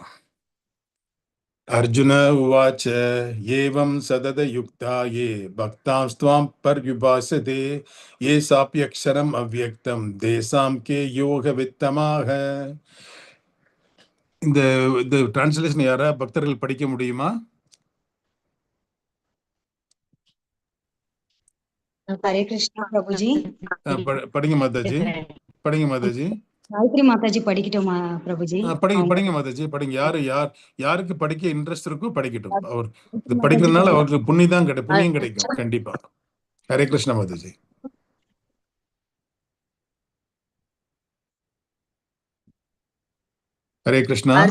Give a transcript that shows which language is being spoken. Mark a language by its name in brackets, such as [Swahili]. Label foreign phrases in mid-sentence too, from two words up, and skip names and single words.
[Sanskrit] अर्जुन उवाच एवं सतत युक्ता ये भक्ताम् स्वाम् पर्युपासते ये चाप्यक्षरम् अव्यक्तम् तेषाम् के योग वित्तमाः. [Tamil] இந்த இந்த டிரான்ஸ்லேஷன் யாரா பக்தர்கள் படிக்க முடியுமா? [Hindi] हरे कृष्णा प्रभु जी। [Tamil] படிங்க மாதாஜி, படிங்க மாதாஜி. गायत्री माता जी படிக்கட்டுமா பிரபு ஜி? படிங்க மாதாஜி, படிங்க. யாருக்கு படிக்க இன்ட்ரெஸ்ட் இருக்கோ படிக்கட்டும். அவர் இது படிக்கிறதுனால அவருக்கு புண்ணியம் கிடைக்கும் கண்டிப்பா. ஹரே கிருஷ்ணா மாதாஜி. ஹரே கிருஷ்ணா.